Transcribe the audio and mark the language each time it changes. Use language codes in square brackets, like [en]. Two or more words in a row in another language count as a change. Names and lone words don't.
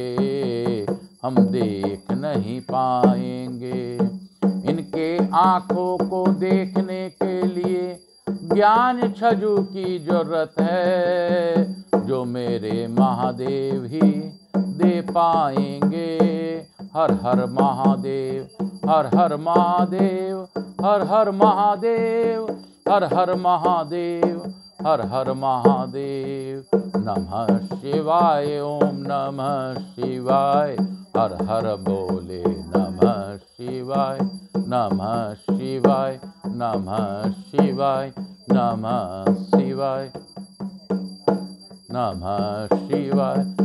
[hi] हम देख नहीं पाएंगे। इनके आँखों को देखने के लिए ज्ञान छजू की जरूरत है। जो मेरे महादेव ही दे पाएंगे। हर हर महादेव हर हर महादेव हर हर महादेव हर हर महादेव हर हर महादेव। [sa] नमः शिवाय। ओम नमः शिवाय। [hi] हर हर भोले [sa] नमः शिवाय। नमः शिवाय नमः शिवाय नमः शिवाय नमः शिवाय।